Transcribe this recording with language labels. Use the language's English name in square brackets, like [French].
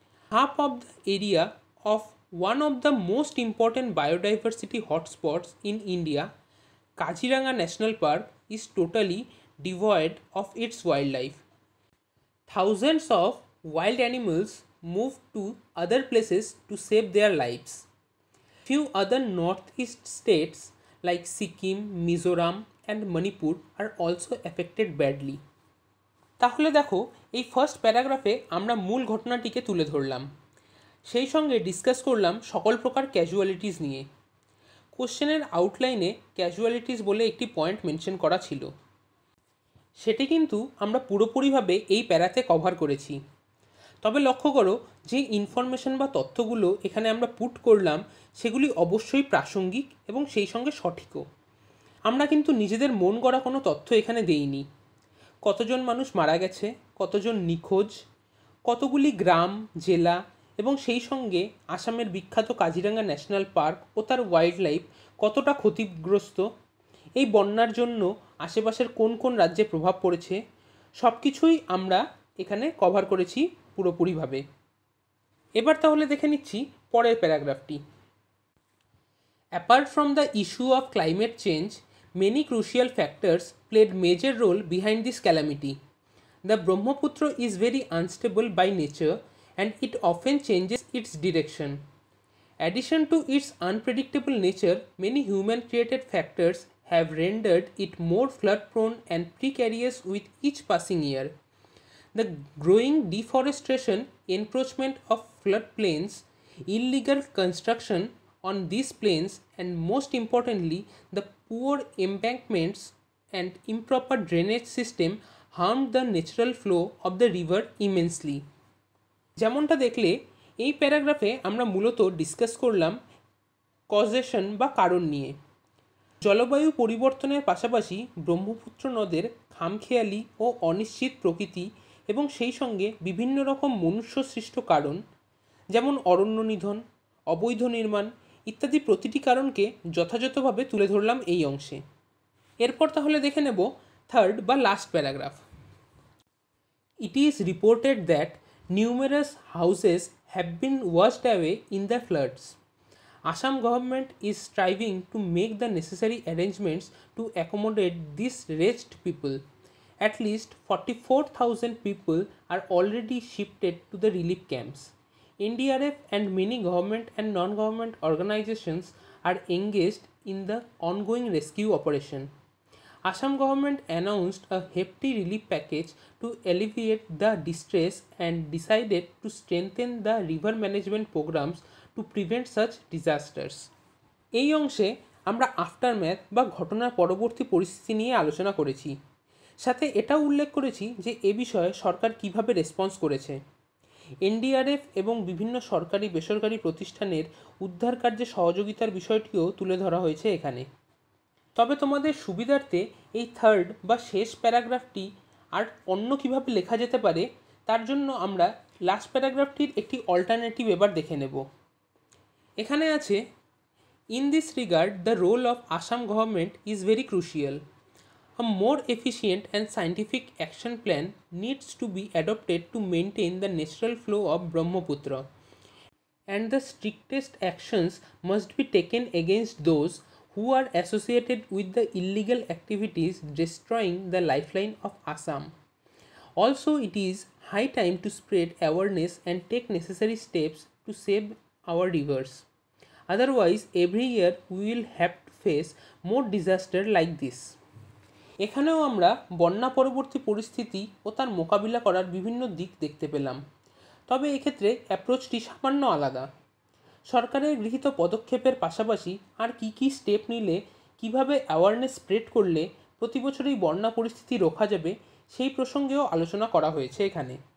[English] Half of the area of one of the most important biodiversity hotspots in India, Kaziranga National Park, is totally devoid of its wildlife. Thousands of wild animals moved to other places to save their lives. Few other northeast states like Sikkim, Mizoram and Manipur are also affected badly. [Bangla] তাহলে দেখো, এই first প্যারাগ্রাফে আমরা মূল ঘটনাটিকে তুলে ধরলাম, সেই সঙ্গে ডিসকাস করলাম সকল প্রকার ক্যাজুয়ালিটিস নিয়ে। কোশ্চেনের আউটলাইনে ক্যাজুয়ালিটিস বলে একটি পয়েন্ট মেনশন করা ছিল, সেটি কিন্তু আমরা পুরোপুরিভাবে এই প্যারাতে কভার করেছি। তবে লক্ষ্য করো, যে ইনফরমেশন বা তথ্যগুলো এখানে আমরা পুট করলাম সেগুলি অবশ্যই প্রাসঙ্গিক এবং সেই সঙ্গে সঠিকও। আমরা কিন্তু নিজেদের মন গড়া কোনো তথ্য এখানে দেইনি। কতজন মানুষ মারা গেছে, কতজন নিখোঁজ, কতগুলি গ্রাম, জেলা এবং সেই সঙ্গে আসামের বিখ্যাত কাজিরাঙ্গা ন্যাশনাল পার্ক ও তার ওয়াইল্ড লাইফ কতটা ক্ষতিগ্রস্ত, এই বন্যার জন্য আশেপাশের কোন কোন রাজ্যে প্রভাব পড়েছে, সব কিছুই আমরা এখানে কভার করেছি পুরোপুরিভাবে। এবার তাহলে দেখে নিচ্ছি পরের প্যারাগ্রাফটি। [English] Apart from the issue of climate change, many crucial factors played major role behind this calamity. The Brahmaputra is very unstable by nature and it often changes its direction. Addition to its unpredictable nature, many human-created factors have rendered it more flood-prone and precarious with each passing year. The growing deforestation, encroachment of floodplains, illegal construction on these plains, and most importantly, the poor embankments and improper drainage system harmed the natural flow of the river immensely. [Bangla] যেমনটা দেখলে, এই প্যারাগ্রাফে আমরা মূলত discuss করলাম causation বা কারণ নিয়ে। জলবায়ু পরিবর্তনের পাশাপাশি ব্রহ্মপুত্র নদের খামখেয়ালি ও অনিশ্চিত প্রকৃতি এবং সেই সঙ্গে বিভিন্ন রকম মনুষ্যসৃষ্ট কারণ, যেমন অরণ্য নিধন, অবৈধ নির্মাণ ইত্যাদি প্রতিটি কারণকে যথাযথভাবে তুলে ধরলাম এই অংশে। এরপর তাহলে দেখে নেব থার্ড বা last paragraph. [English] It is reported that numerous houses have been washed away in the floods. Assam government is striving to make the necessary arrangements to accommodate these wretched people. At least 44,000 people are already shifted to the relief camps. NDRF and many government and non-government organizations are engaged in the ongoing rescue operation. Assam government announced a hefty relief package to alleviate the distress and decided to strengthen the river management programs to prevent such disasters. [Bangla] এই অংশে আমরা aftermath বা ঘটনার পরবর্তী পরিস্থিতি নিয়ে আলোচনা করেছি, সাথে এটাও উল্লেখ করেছি যে এ বিষয়ে সরকার কিভাবে রেসপন্স করেছে। এনডিআরএফ এবং বিভিন্ন সরকারি বেসরকারি প্রতিষ্ঠানের উদ্ধার কার্যে সহযোগিতার বিষয়টিও তুলে ধরা হয়েছে এখানে। তবে তোমাদের সুবিধার্থে এই থার্ড বা শেষ প্যারাগ্রাফটি আর অন্য কিভাবে লেখা যেতে পারে তার জন্য আমরা লাস্ট প্যারাগ্রাফটির একটি অল্টারনেটিভ এবার দেখে নেব। এখানে আছে, [English] In this regard the role of Assam government is very crucial. A more efficient and scientific action plan needs to be adopted to maintain the natural flow of Brahmaputra, and the strictest actions must be taken against those who are associated with the illegal activities destroying the lifeline of Assam. Also, it is high time to spread awareness and take necessary steps to save our rivers. Otherwise, every year we will have to face more disaster like this. [Bangla] এখানেও আমরা বন্যা পরবর্তী পরিস্থিতি ও তার মোকাবিলা করার বিভিন্ন দিক দেখতে পেলাম। তবে এক্ষেত্রে অ্যাপ্রোচটি সামান্য আলাদা। সরকারের গৃহীত পদক্ষেপের পাশাপাশি আর কী কী স্টেপ নিলে, কিভাবে অ্যাওয়ারনেস স্প্রেড করলে প্রতি বছর এই বন্যা পরিস্থিতি রোখা যাবে, সেই প্রসঙ্গেও আলোচনা করা হয়েছে এখানে।